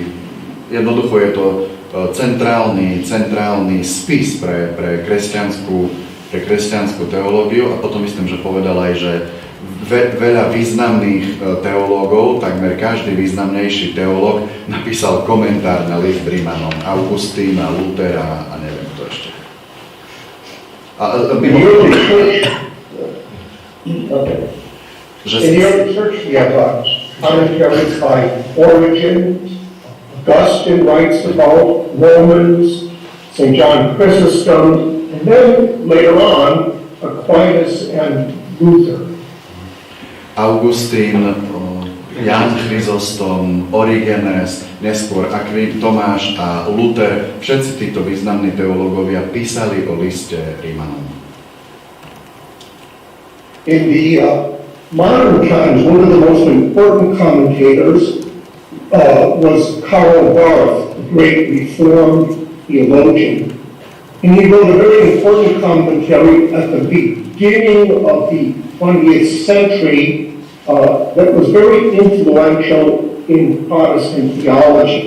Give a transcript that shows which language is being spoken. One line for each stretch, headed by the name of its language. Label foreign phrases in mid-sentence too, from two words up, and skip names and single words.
Slovak: Jednoducho je to centrálny spis pre kresťanskú teológiu, a potom myslím, že povedal aj, že veľa významných teológov, takmer každý významnejší teológ napísal komentár na list Rimanom, Augustína, Lutera a neviem kto ešte.
English: In the early church we have commentaries by Origen, Augustine writes about Romans, St. John Chrysostom, and then later on Aquinas and Luther.
Slovak: Augustín, Ján Chrysostom, Origenes, neskôr Tomáš a Luther, všetci títo významní teológovia písali o liste Rimanom.
English: In the modern times, one of the most important commentators was Karl Barth, the great Reformed theologian. And he wrote a very important commentary at the beginning of the 20th century that was very influential in Protestant theology.